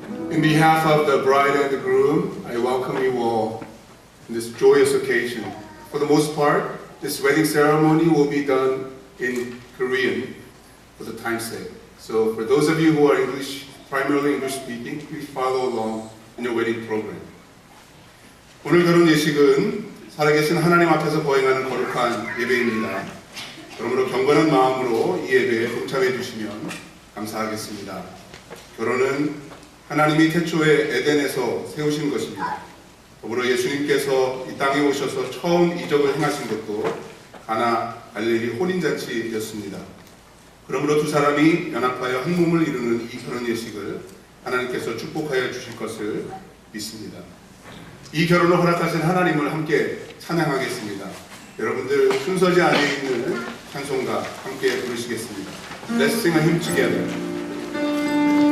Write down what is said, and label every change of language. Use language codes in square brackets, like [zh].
[en] In behalf of the bride and the groom, I welcome you all in this joyous occasion. For the most part, this wedding ceremony will be done in Korean for the time's sake. So for those of you who are primarily English speaking, please follow along in your wedding program. [ko] 오늘 결혼 예식은 살아계신 하나님 앞에서 거행하는 거룩한 예배입니다. 그러므로 경건한 마음으로 이 예배에 동참해 주시면 감사하겠습니다. 결혼은 하나님이 태초에 에덴에서 세우신 것입니다. 더불어 예수님께서 이 땅에 오셔서 처음 이적을 행하신 것도 가나 갈릴리 혼인잔치였습니다. 그러므로 두 사람이 연합하여 한 몸을 이루는 이 결혼 예식을 하나님께서 축복하여 주실 것을 믿습니다. 이 결혼을 허락하신 하나님을 함께 찬양하겠습니다. 여러분들 순서지 안에 있는 찬송가 함께 부르시겠습니다. [en] Let's sing a hymn together.